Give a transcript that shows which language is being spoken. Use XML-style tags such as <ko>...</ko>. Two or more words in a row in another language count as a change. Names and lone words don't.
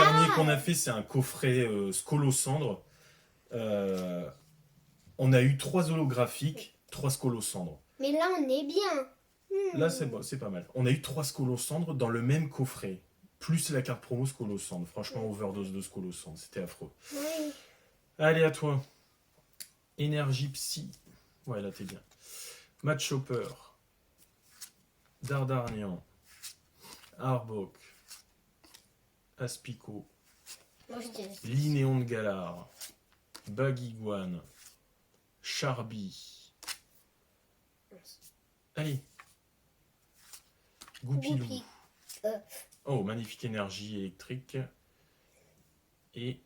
<fr>dernier qu'on a fait, c'est un coffret Scolocendre. On a eu 3 holographiques, 3 Scolocendre. Mais là, on est bien. Là, c'est bon, c'est pas mal. On a eu 3 Scolocendre dans le même coffret. Plus la carte promo Scolocendre. Franchement, overdose de Scolocendre. C'était affreux. Oui. Allez, à toi. Énergie Psy. Ouais, là, t'es bien. Matchhopper. Dardarnian. Arbok. Aspico. Moi, je dirais. Linéon de Galar. Baguiguane. Charby. Allez. Goupilou. Goupil. Oh, magnifique énergie électrique. Et...</fr>